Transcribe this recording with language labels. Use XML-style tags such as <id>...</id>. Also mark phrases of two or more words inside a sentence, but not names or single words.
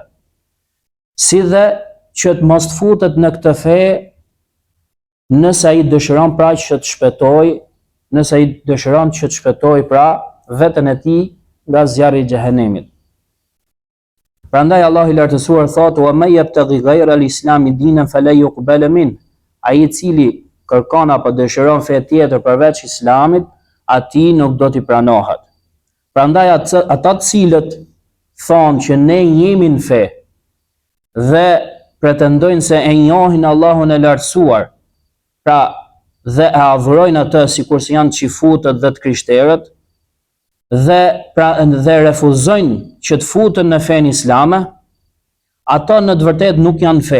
<sq>Si dhe që të mos të futet në këtë fe nëse ai dëshiron pra që të shpëtoj, nëse ai dëshiron që të shpëtoj pra veten e tij nga zjarri i xhehenemit. Prandaj Allahu i lartësuar thotë:</sq> <ar>"ومن يبتغ غير الإسلام دينا فلن يقبل منه."</ar> <sq>Ai i cili kërkon apo dëshiron fe tjetër përveç islamit, atij nuk do t'i pranohet. Prandaj ata të cilët thonë që ne jemi në fe dhe pretendojnë se e njohin Allahun e lartësuar, pra dhe e adhurojnë atë sikur se janë xifutët dhe të krishterët, dhe refuzojnë që të futen në fenë islame, ato në të vërtetë nuk janë fe.</sq>